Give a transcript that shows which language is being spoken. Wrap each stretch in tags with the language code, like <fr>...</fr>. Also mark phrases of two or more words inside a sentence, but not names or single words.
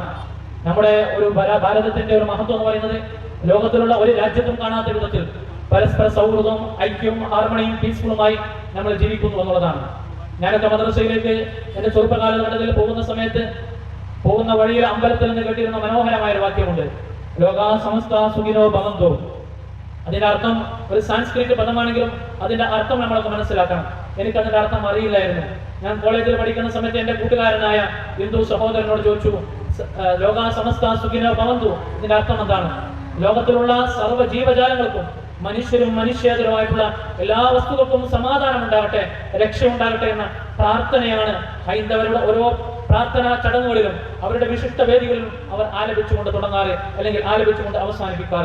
<ml>നമ്മുടെ ഒരു ഭാരതത്തിന്റെ ഒരു മഹത്വം എന്ന് പറയുന്നത് ലോകത്തിലുള്ള ഒരു രാജ്യത്തും കാണാത്ത വിധത്തിൽ പരസ്പര സൗഹൃദവും ഐക്യവും ഹാർമണിയും പീസ്ഫുളുമായി നമ്മൾ ജീവിക്കുന്നു എന്നുള്ളതാണ്. ഞാനൊക്കെ മദ്രസയിലേക്ക് എന്റെ ചെറുപ്പകാലഘട്ടത്തിൽ പോകുന്ന സമയത്ത് പോകുന്ന വഴിയിൽ അമ്പലത്തിൽ നിന്ന് കേട്ടിരുന്ന മനോഹരമായ ഒരു വാക്യമുണ്ട്,</ml> <sa>ലോകാ സമസ്ത സുഖിനോ ഭവന്തു.</sa> <ml>അതിന്റെ അർത്ഥം ഒരു സാൻസ്ക്രിറ്റ് പദമാണെങ്കിലും അതിന്റെ അർത്ഥം നമ്മളൊക്കെ മനസ്സിലാക്കണം. എനിക്ക് അതിന്റെ അർത്ഥം അറിയില്ലായിരുന്നു. ഞാൻ കോളേജിൽ പഠിക്കുന്ന സമയത്ത് എന്റെ കൂട്ടുകാരനായ ഹിന്ദു സഹോദരനോട് ചോദിച്ചു,</ml> <sa>ലോകാ സമസ്ത സുഖിനോ ഭവന്തു,</sa> <ml>ഇതിന്റെ അർത്ഥം എന്താണ്? ലോകത്തിലുള്ള സർവ്വ ജീവജാലങ്ങൾക്കും മനുഷ്യരും മനുഷ്യേതരമായിട്ടുള്ള എല്ലാ വസ്തുക്കൾക്കും സമാധാനം ഉണ്ടാകട്ടെ, രക്ഷ ഉണ്ടാകട്ടെ എന്ന പ്രാർത്ഥനയാണ് ഹൈന്ദവരുടെ ഓരോ പ്രാർത്ഥനാ ചടങ്ങുകളിലും അവരുടെ വിശിഷ്ട വേദികളിലും അവർ ആലപിച്ചുകൊണ്ട് തുടങ്ങാറ്, അല്ലെങ്കിൽ ആലപിച്ചുകൊണ്ട് അവസാനിപ്പിക്കാറ്.</ml>